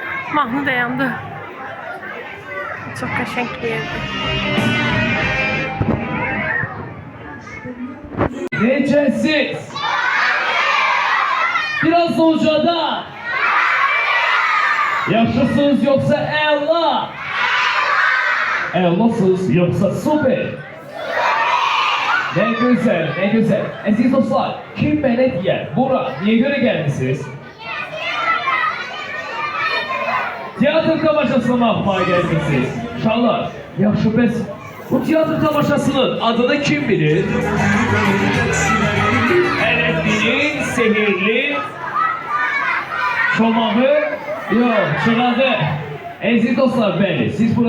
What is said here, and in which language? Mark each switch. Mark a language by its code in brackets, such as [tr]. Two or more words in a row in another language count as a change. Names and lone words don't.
[az] Mahnı dayandı. Çok qəşəng bir yerdir. Necəsiz? Biraz ucada. Yaxşısınız yoksa əla? Əlasınız yoksa süper? [tr] Ne güzel, ne güzel. Aziz dostlar, kim bana diyer? Bura, niye göre gelmişsiniz? Tiyatr tamaşasına bakmaya gelmişsiniz. [az] Uşaqlar, yaxşı bəs bu tiyatr tamaşasının adını kim bilir? [tr] Ələddinin sehirli çomağı yok, çırağı. [az] Aziz dostlar, bəli, siz bura.